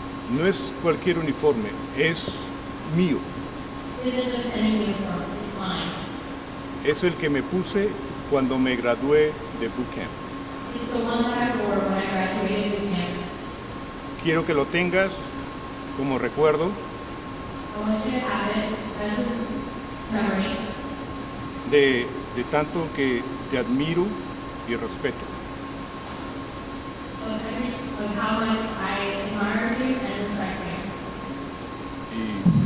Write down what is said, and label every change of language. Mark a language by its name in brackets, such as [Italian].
[Spanish] no es cualquier uniforme, es mío. [English] isn't just any uniform, it's mine. [Spanish] Es el que me puse cuando me gradué de boot camp. [English] It's the one that I wore when I graduated boot camp. [Spanish] Quiero que lo tengas como recuerdo [English] I want you to have it as a memory [Spanish] de tanto que te admiro y respeto. [English] of how much I admire you and respect you.